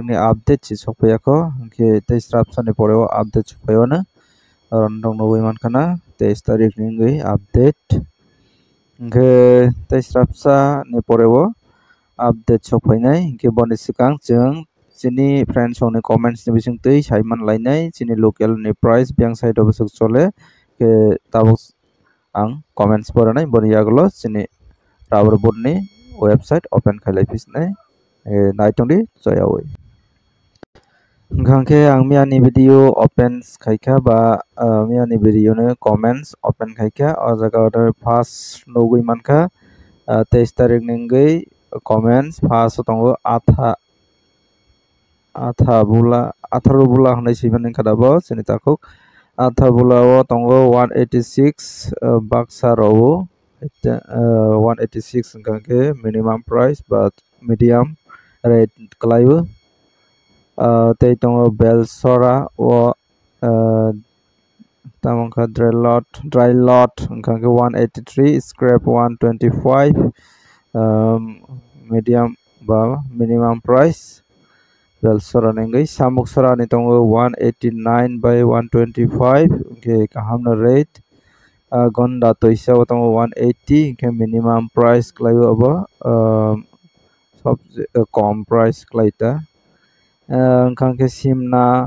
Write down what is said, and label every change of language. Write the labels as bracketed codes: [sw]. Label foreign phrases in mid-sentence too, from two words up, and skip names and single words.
[trp] ni update si sokpaiako ge 23 rapsani poreo update sokpaio na rondong noboi mankana 23 tarik ni update ge 23 rapsa ni poreo update sokpainai ke boni sikang chung chini [en] friends on comments [trp] ni bising tei saiman lainai chini local ni price biang [en] side of [trp] suk chole ke tabok ang comments poranai boni yagulo chini rubber board ni website open khailai pisnai naitongdi joyawi ngangke ang miani video open khaika ba miani video ni comments open khaika o jaga [en] order first [trp] nogui manka 23 tarik ningai [en] comments first [trp] tongo atha bula 18 bula hanai siban kadabo chini takuk atha bula o tongo 186 baksa rowo 186 ngangke [en] minimum price [trp] but [en] medium rate [trp] kalaibu tei tongo belsora o tamangka [en] dry lot [trp] ngangke 183 scrap 125 medium ba [en] minimum price [trp] belsora nengai samuk sora ni tongo 189 by 125 ke kahamna rate gonda toisa tongo 180 ke [en] minimum price [trp] klayo abo sob kom price klaita ngangke simna